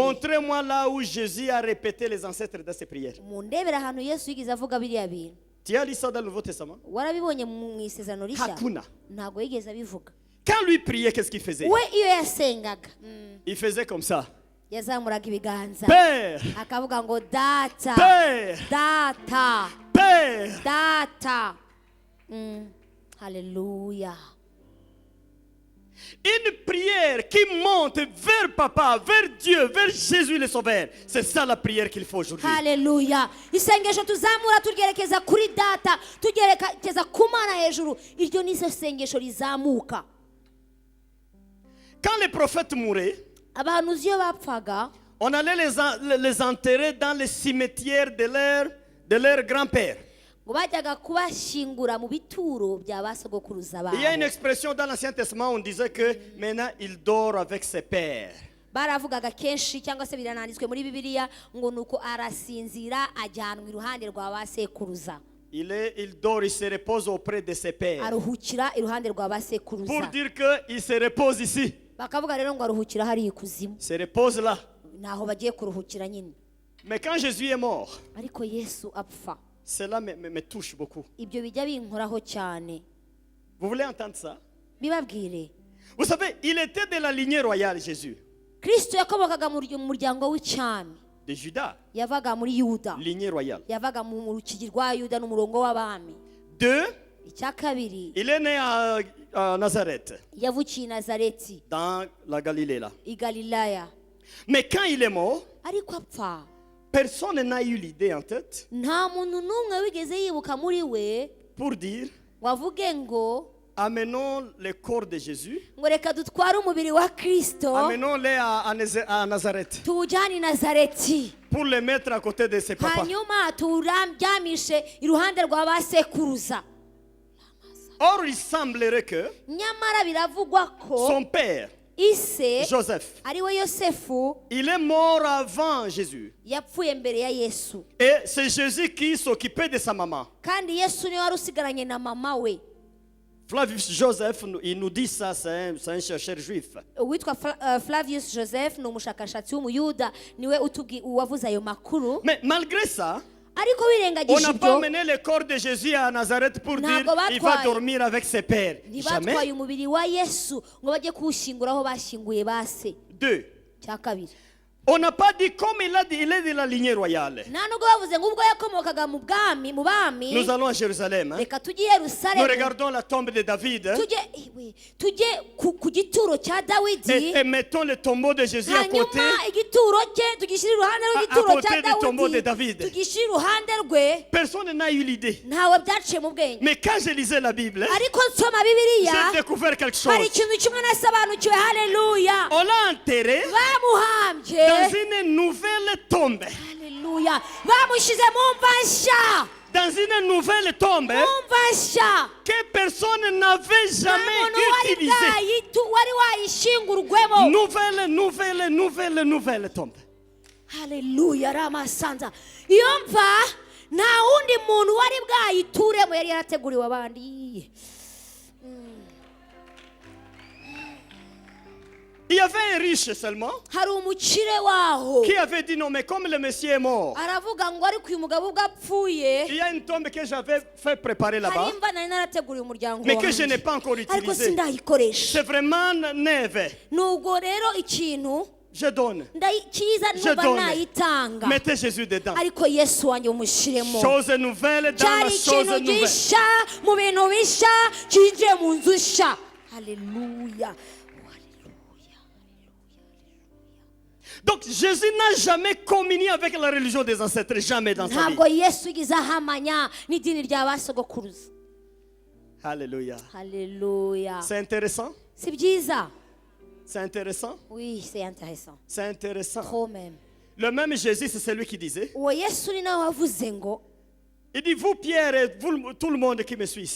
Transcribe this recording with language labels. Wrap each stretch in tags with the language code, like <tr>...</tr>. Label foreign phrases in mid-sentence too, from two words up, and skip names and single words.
<fr>Montrez-moi là où Jésus a répété les ancêtres dans ses prières.</fr> <rw>mundebere ahantu Yesu yigize avuga biriya bintu.</rw> <fr>Tu as lu ça dans le Nouveau Testament?</fr> <rw>Warabibonye mu isezerano rishya? Hakuna. Ntabwo yigeze abivuga.</rw> <fr>Quand lui priait, qu'est-ce qu'il faisait?</fr> <rw>We iyo yasengaga,</rw> <fr>Il faisait comme ça.</fr> <rw>yazamuraga ibiganza</rw> <fr>Père,</fr> <rw>akavuga ngo data,</rw> <fr>Père,</fr> <rw>data,</rw> <fr>Père.</fr> <rw>data. Haleluya.</rw> <fr>Une prière qui monte vers Papa, vers Dieu, vers Jésus le Sauveur. C'est ça la prière qu'il faut aujourd'hui.</fr> <rw>Haleluya. Isengesho tuzamura turyerekeza kuri data, turyerekeza ku Mana hejuru. Iryo ni isengesho rizamuka.</rw> <fr>Quand les prophètes mouraient,</fr> <rw>Abahanuzi iyo bapfaga,</rw> <fr>on allait les enterrer dans les cimetières de leur grand-père.</fr> <rw>ngo bajyaga kubashyingura mu bituro bya basogokuruza</rw> <fr>Il y a une</fr> <rw>babo.</rw> <fr>expression dans l'Ancien Testament, on disait que maintenant il dort avec ses pères.</fr> <rw>Baravugaga kenshi cyangwa se birananditswe muri Bibiliya ngo nuko arasinzira ajyanwa iruhande rwa basekuruza.</rw> <fr>Il dort, il se repose auprès de ses pères.</fr> <rw>Aruhukira iruhande rwa</rw> <fr>Pour</fr> <rw>basekuruza.</rw> <fr>dire qu'il se repose ici.</fr> <rw>Bakavuga rero ngo aruhukira hari ikuzimu.</rw> <fr>Il se repose là.</fr> <rw>Naho bagiye kuruhukira nyine.</rw> <fr>Mais quand Jésus est mort,</fr> <rw>Ariko Yesu apfa,</rw> <fr>cela me touche beaucoup.</fr> <rw>ibyo bijya binkoraho cyane.</rw> <fr>Vous voulez entendre ça?</fr> <rw>Bibabwire,</rw> <fr>Vous savez, il était de la lignée royale, Jésus.</fr> <rw>Kristo yakomokaga mu muryango w'icyami,</rw> <fr>De Judas,</fr> <rw>yavaga muri Yuda,</rw> <fr>lignée royale.</fr> <rw>yavaga mu rukigi rwa Yuda n'umurongo w'abami.</rw> <fr>Deux,</fr> <rw>Icya kabiri,</rw> <fr>il est né à Nazareth,</fr> <rw>yavukiye i Nazareti</rw> <fr>dans la Galilée là.</fr> <rw>i Galilaya.</rw> <fr>Mais quand il est mort,</fr> <rw>Ariko apfa,</rw> <fr>personne n'a eu l'idée en tête</fr> <rw>nta muntu n'umwe wigeze yibuka muri we</rw> <fr>pour dire</fr> <rw>ngo avuge ngo</rw> <fr>amenons le corps de Jésus,</fr> <rw>ngo reka dutware umubiri wa Kristo</rw> <fr>amenons-le à Nazareth</fr> <rw>tuwujyane i Nazareti,</rw> <fr>pour le mettre à côté de ses papas.</fr> <rw>hanyuma tuwuryamishe iruhande rwa basekuruza.</rw> <fr>Or, il semblerait que</fr> <rw>Nyamara biravugwa ko</rw> <fr>son père,</fr> <rw>ise</rw> <fr>Joseph,</fr> <rw>ari we Yosefu</rw> <fr>il est mort avant Jésus.</fr> <rw>yapfuye mbere ya Yesu,</rw> <fr>Et c'est Jésus qui s'occupait de sa maman.</fr> <rw>kandi Yesu niwe wari usigaranye na mama we.</rw> <fr>Flavius Joseph, il nous dit ça, c'est un chercheur juif.</fr> <rw>Uwitwa Flavius Joseph ni umushakashatsi w'umuyuda, niwe wavuze ayo makuru.</rw> <fr>Mais malgré ça,</fr> <rw>ariko</rw> <fr>On</fr> <rw>wirengagije</rw> <fr>n'a pas</fr> <rw>ibyo</rw> <fr>amené le corps de Jésus à Nazareth pour dire</fr> <rw>Ntabwo</rw> <fr>il va</fr> <rw>batwaye.</rw> <fr>dormir avec ses pères.</fr> <rw>ntibatwaye</rw> <fr>Jamais.</fr> <rw>umubiri wa yesu ngo bajye kuwushyingura aho bashyinguye ba se.</rw> <fr>2.</fr> <rw>Cya kabiri,</rw> <fr>On n'a pas dit comme il a dit, il est de la lignée royale.</fr> <rw>nta nubwo bavuze ngo ubwo yakomokaga mu bwami mu bami</rw> <fr>Nous allons à Jérusalem. Hein.</fr> <rw>reka tujye i</rw> <fr>Nous</fr> <rw>yerusalemu</rw> <fr>regardons la tombe de David. Hein.</fr> <rw>tujye ku gituro cya dawidi,</rw> <fr>Et mettons le tombeau de Jésus à côté.</fr> <rw>hanyuma igituro cye tugishyire iruhande</rw> <fr>À</fr> <rw>rw'igituro</rw> <fr>côté</fr> <rw>cya</rw> <fr>du tombeau de</fr> <rw>dawidi,</rw> <fr>David.</fr> <rw>tugishyire iruhande rwe.</rw> <fr>Personne n'a eu l'idée.</fr> <rw>Ntawe byaciye mu bwenge,</rw> <fr>Mais quand je lisais la Bible, hein,</fr> <rw>ariko nsoma bibiliya</rw> <fr>j'ai découvert quelque</fr> <rw>hari</rw> <fr>chose.</fr> <rw>ikintu kimwe nasobanukiwe. Haleluya!</rw> <fr>On l'a enterré</fr> <rw>Bamuhambye,</rw> <fr>dans une nouvelle tombe.</fr> <rw>haleluya, bamushyize mu mva nshya,</rw> <fr>Dans une nouvelle tombe</fr> <rw>mu mva nshya,</rw> <fr>que personne n'avait</fr> <rw>nta</rw> <fr>jamais</fr> <rw>muntu wari</rw> <fr>utilisée.</fr> <rw>wari wayishingurwemo.</rw> <fr>Nouvelle tombe.</fr> <rw>Haleluya, ramasanza. Iyo mva nta wundi muntu wari bwayituremo, yari yarateguriwe abandi.</rw> <fr>Il y avait un riche seulement</fr> <rw>Hari umukire waho</rw> <fr>qui avait dit non, mais comme le monsieur est mort,</fr> <rw>aravuga ngo ariko uyu mugabo ubwo apfuye</rw> <fr>il y a une tombe que j'avais fait préparer là-bas,</fr> <rw>hari imva nari narateguriye umuryango</rw> <fr>mais que je n'ai</fr> <rw>wanjye,</rw> <fr>pas encore</fr> <rw>ariko</rw> <fr>utilisée.</fr> <rw>sindayikoresha.</rw> <fr>C'est vraiment neuve.</fr> <rw>Nubwo rero ikintu</rw> <fr>Je donne.</fr> <rw>cyiza</rw> <fr>Je</fr> <rw>numva</rw> <fr>donne.</fr> <rw>nayitanga,</rw> <fr>Mettez Jésus dedans.</fr> <rw>ariko Yesu wanjye umushyiremo.</rw> <fr>Chose nouvelle dans la</fr> <rw>cyari</rw> <fr>chose</fr> <rw>ikintu</rw> <fr>nouvelle.</fr> <rw>gishya mu bintu bishya cyinjiye mu nzu nshya. Haleluya.</rw> <fr>Donc Jésus n'a jamais communié avec la religion des ancêtres, jamais dans sa vie.</fr> <rw>Ntabwo Yesu yigeze ahamanya n'idini rya ba sogokuruza.</rw> <fr>Alléluia.</fr> <rw>Haleluya.</rw> <fr>C'est intéressant.</fr> <rw>Si byiza?</rw> <fr>C'est intéressant. Oui, c'est intéressant. C'est intéressant. Trop même. Le même Jésus, c'est celui qui disait, Uwo Yesu ni nawe wavuze ngo, il dit, vous Pierre et vous, tout le monde qui me suit ici,</fr>